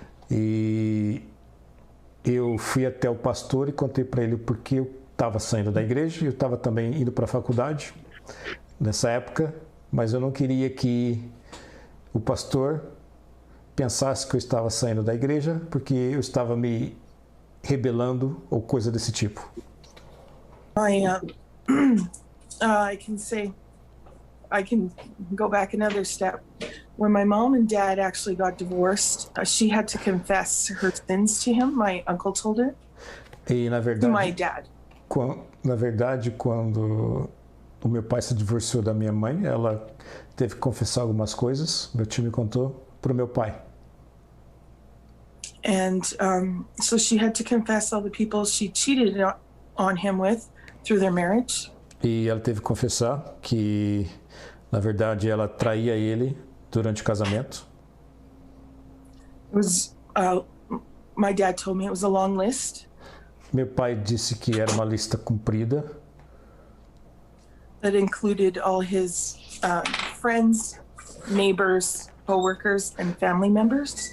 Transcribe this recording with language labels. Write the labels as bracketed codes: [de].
[pt] E eu fui até o pastor e contei para ele porque eu estava saindo da igreja e eu estava também indo para a faculdade nessa época, mas eu não queria que o pastor pensasse que eu estava saindo da igreja porque eu estava me rebelando ou coisa desse tipo. [en] I can go back another step. When my mom and dad actually got divorced, she had to confess her sins to him. My uncle told her. [pt] E na [en] To my [pt] verdade, [en] dad. [pt] na verdade, quando o meu pai se divorciou da minha mãe, ela teve que confessar algumas coisas. Meu tio me contou para o meu pai. [en] And so she had to confess all the people she cheated on him with through their marriage. [pt] E ela teve que confessar que, na verdade, ela traía ele durante o casamento. [en] It was my dad told me it was a long list [pt] Meu pai disse que era uma lista comprida, [en] that included all his friends, neighbors, co-workers, and family members.